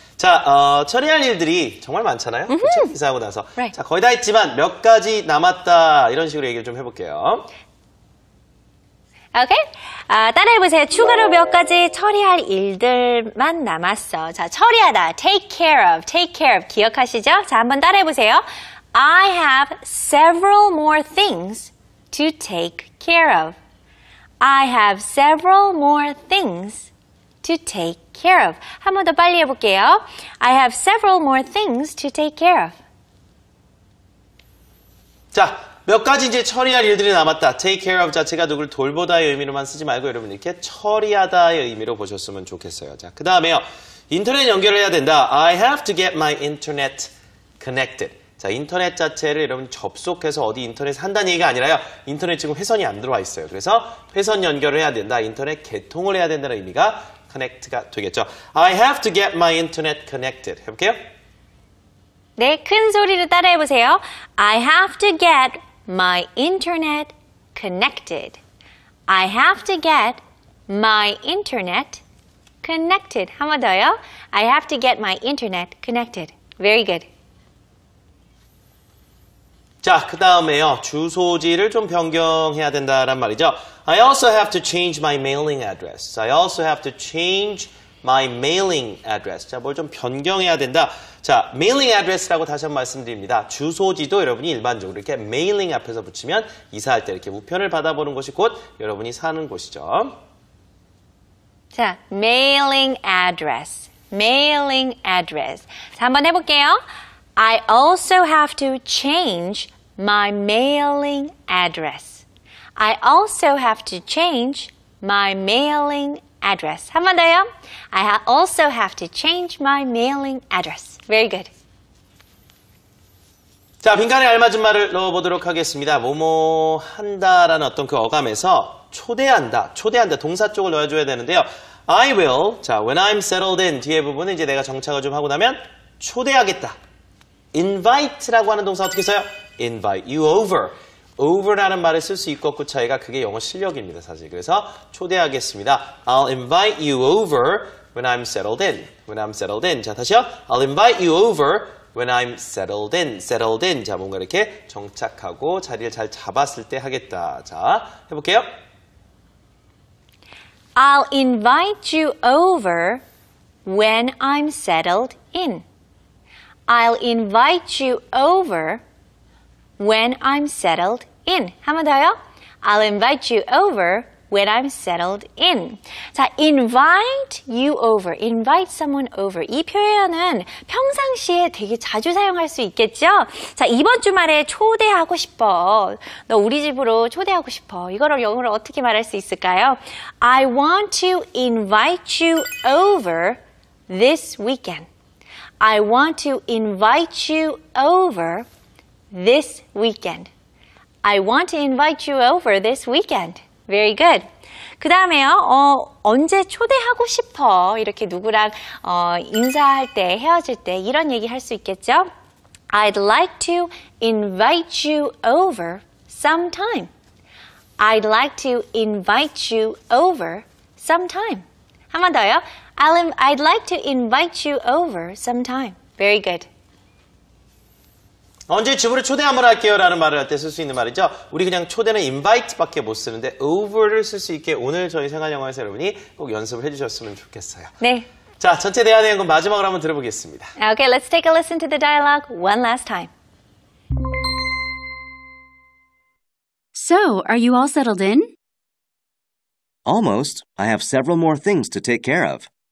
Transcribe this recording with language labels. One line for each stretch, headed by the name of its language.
Korean: 자, 처리할 일들이 정말 많잖아요. 그렇죠? 이사하고 나서.
English: Right.
Korean: 자, 거의 다 했지만 몇 가지 남았다. 이런 식으로 얘기를 좀 해볼게요. 오케이? 따라해보세요. 추가로 몇 가지 처리할 일들만 남았어. 자, 처리하다.
English: Take care of. Take care of.
Korean: 기억하시죠? 자, 한번 따라해보세요.
English: I have several more things to take care of. I have several more things to take care of.
Korean: 한 번 더 빨리 해볼게요.
English: I have several more things to take care of.
Korean: 자, 몇 가지 이제 처리할 일들이 남았다.
English: Take care of
Korean: 자체가 누굴 돌보다의 의미로만 쓰지 말고 여러분 이렇게 처리하다의 의미로 보셨으면 좋겠어요. 자, 그 다음에요. 인터넷 연결을 해야 된다.
English: I have to get my internet connected.
Korean: 자, 인터넷 자체를 여러분 접속해서 어디 인터넷 한다는 얘기가 아니라요. 인터넷 지금 회선이 안 들어와 있어요. 그래서 회선 연결을 해야 된다. 인터넷 개통을 해야 된다는 의미가 connect가 되겠죠.
English: I have to get my internet connected.
Korean: 해볼게요. 네, 큰 소리로 따라해보세요.
English: I have to get my internet connected. I have to get my internet connected.
Korean: 한 번 더요.
English: I have to get my internet connected. Very good.
Korean: 자, 그 다음에요. 주소지를 좀 변경해야 된다란 말이죠.
English: I also have to change my mailing address. I also have to change my mailing address.
Korean: 자, 뭘 좀 변경해야 된다. 자, mailing address라고 다시 한번 말씀드립니다. 주소지도 여러분이 일반적으로 이렇게 mailing 앞에서 붙이면 이사할 때 이렇게 우편을 받아보는 곳이 곧 여러분이 사는 곳이죠. 자, mailing address. mailing address. 자, 한번 해볼게요.
English: I also have to change my mailing address. I also have to change my mailing address.
Korean: 한 번 더요.
English: I also have to change my mailing address. Very good.
Korean: 자, 빈칸에 알맞은 말을 넣어보도록 하겠습니다. 뭐뭐 한다라는 어떤 그 어감에서 초대한다 동사 쪽을 넣어줘야 되는데요.
English: I will,
Korean: 자,
English: when I'm settled in
Korean: 뒤에 부분은 이제 내가 정착을 좀 하고 나면 초대하겠다. invite라고 하는 동사 어떻게 써요?
English: invite you over.
Korean: over라는 말을 쓸 수 있고 없고 차이가 그게 영어 실력입니다, 사실. 그래서 초대하겠습니다.
English: I'll invite you over when I'm settled in. when I'm settled in.
Korean: 자, 다시요.
English: I'll invite you over when I'm settled in. settled in.
Korean: 자, 뭔가 이렇게 정착하고 자리를 잘 잡았을 때 하겠다. 자, 해볼게요.
English: I'll invite you over when I'm settled in. I'll invite you over when I'm settled in.
Korean: 한 번 더요.
English: I'll invite you over when I'm settled in. 자, invite you over, invite someone over.
Korean: 이 표현은 평상시에 되게 자주 사용할 수 있겠죠? 자, 이번 주말에 초대하고 싶어. 너 우리 집으로 초대하고 싶어. 이거를 영어로 어떻게 말할 수 있을까요?
English: I want to invite you over this weekend. I want to invite you over this weekend. I want to invite you over this weekend. Very good.
Korean: 그 다음에요, 언제 초대하고 싶어. 이렇게 누구랑, 인사할 때, 헤어질 때, 이런 얘기 할 수 있겠죠?
English: I'd like to invite you over sometime. I'd like to invite you over sometime.
Korean: 한 번 더요.
English: I'd like to invite you over sometime. Very good.
Korean: 언제 집으로 초대 한번 할게요 라는 말을 할 때 쓸 수 있는 말이죠. 우리 그냥 초대는 invite밖에 못 쓰는데 over를 쓸 수 있게 오늘 저희 생활영어에서 여러분이 꼭 연습을 해주셨으면 좋겠어요. 네. 자, 전체 대화 내용 마지막으로 한번 들어보겠습니다.
English: Okay, let's take a listen to the dialogue one last time. So, are you all settled in? Almost. I have several more things to take care of.